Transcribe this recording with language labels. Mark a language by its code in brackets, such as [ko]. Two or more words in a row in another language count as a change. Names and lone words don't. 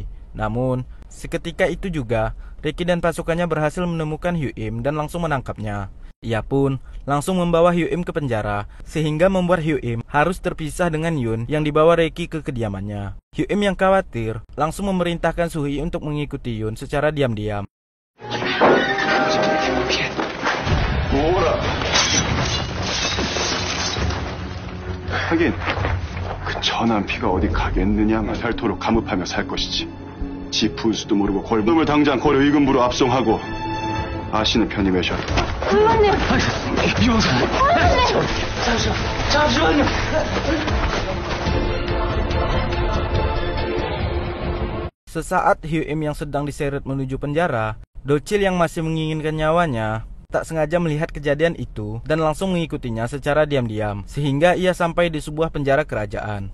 [id] Namun, seketika itu juga, Reki dan pasukannya berhasil menemukan Hyuim dan langsung menangkapnya. Ia pun langsung membawa Hyuim ke penjara, sehingga membuat Hyuim harus terpisah dengan Yun yang dibawa Reki ke kediamannya. Hyuim yang khawatir langsung memerintahkan Suhi untuk mengikuti Yun secara diam-diam. [ko] 하긴 그 천한 피가 어디 가겠느냐. 닳도록 감읍하며 살 것이지. 지 분수도 모르고 골놈을 당장 고려 의금부로 압송하고 아시는 편히 매셔라. 부모님! 이보세요. 잠시만요. [id] Sesaat Hyuim yang sedang diseret menuju penjara, Docil yang masih menginginkan nyawanya tak sengaja melihat kejadian itu dan langsung mengikutinya secara diam-diam, sehingga ia sampai di sebuah penjara kerajaan.